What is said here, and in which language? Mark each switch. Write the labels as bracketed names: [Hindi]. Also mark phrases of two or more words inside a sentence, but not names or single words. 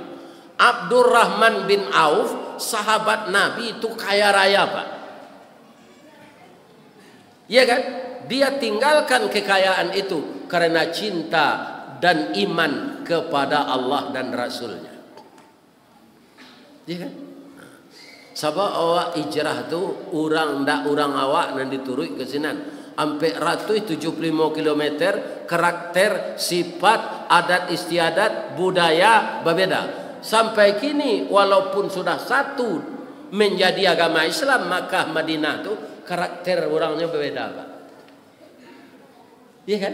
[Indonesian] Abdurrahman bin Auf, sahabat Nabi itu kaya raya Pak. Iya kan? Dia tinggalkan kekayaan itu karena cinta dan iman kepada Allah dan Rasulnya. Iya kan? [Minangkabau] Sebab awak hijrah tu orang awak nan diturut ke sinan sampai 175 km, karakter, sifat, adat istiadat, budaya berbeda. [Indonesian] Sampai kini walaupun sudah satu menjadi agama Islam, Makkah Madinah tu karakter orangnya berbeda Pak. Iya kan?